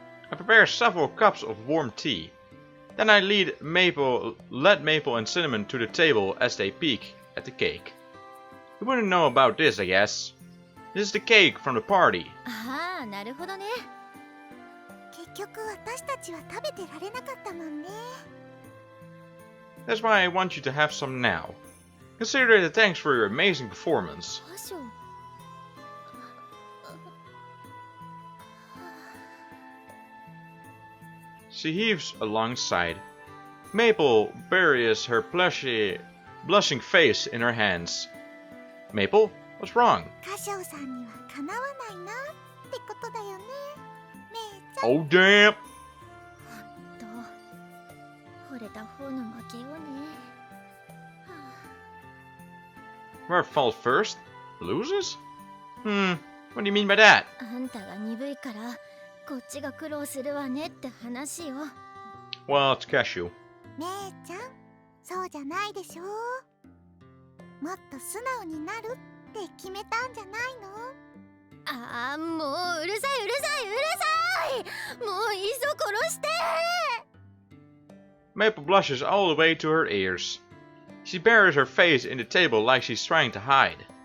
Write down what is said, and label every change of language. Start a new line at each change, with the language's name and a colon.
English: I prepare several cups of warm tea. Then I led Maple and Cinnamon to the table as they peek at the cake. You wouldn't know about this, I guess. This is the cake from the party.
Japanese: ああ、なるほどね。結局私たちは食べてられなかったもんね。
English: That's why I want you to have some now. Consider it a thanks for your amazing performance.
Japanese: 歌唱。
English: She heaves a long sigh. Maple buries her blushing face in her hands. Maple, what's wrong?
Japanese: 歌唱さんにはかなわないなってことだよね。めいちゃん。
English: Oh damn!
Japanese: と惚れた方の負けよね。はあ、
English: Whoever falls first loses? What do you mean by that?
Japanese: あんたが鈍いからこっちが苦労するわねって話よ。
English: Well, it's Cashew.
Japanese: 姉ちゃん、そうじゃないでしょ。もっと素直になるって決めたんじゃないの？ああ、もううるさいうるさいうるさい。もういっそ殺して。
English: Maple blushes all the way to her ears. She buries her face in the table like she's trying to hide.